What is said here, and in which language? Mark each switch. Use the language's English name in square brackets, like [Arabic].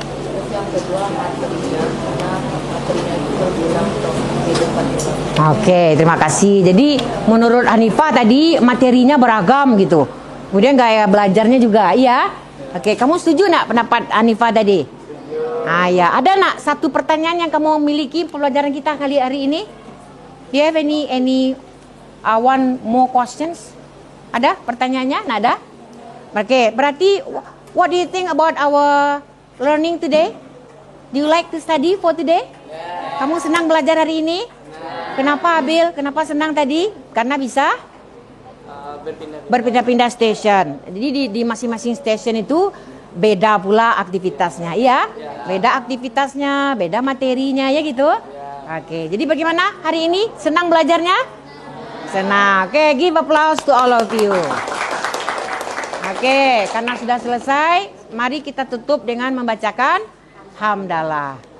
[Indonesian] Terus yang kedua materinya, karena materinya itu berguna untuk kehidupan kita. Oke, terima kasih. Jadi menurut Hanifah tadi materinya beragam gitu. Kemudian gaya belajarnya juga, iya. Oke, kamu setuju nak pendapat Hanifah tadi? Ya, ada nak satu pertanyaan yang kamu miliki pelajaran kita kali hari ini? [English] Do you have any one more questions? [Indonesian] Ada pertanyaannya? Nggak ada? Oke, berarti [English] what do you think about our learning today? Do you like to study for today? [Indonesian] Kamu senang belajar hari ini? Kenapa Abil? Kenapa senang tadi? Karena bisa berpindah-pindah station. Jadi di masing-masing station itu beda pula aktivitasnya, iya? Beda aktivitasnya, beda materinya, ya gitu? Oke, jadi bagaimana hari ini? Senang belajarnya? Senang. [English] Oke, give applause to all of you. [Indonesian] Oke, karena sudah selesai, mari kita tutup dengan membacakan hamdalah.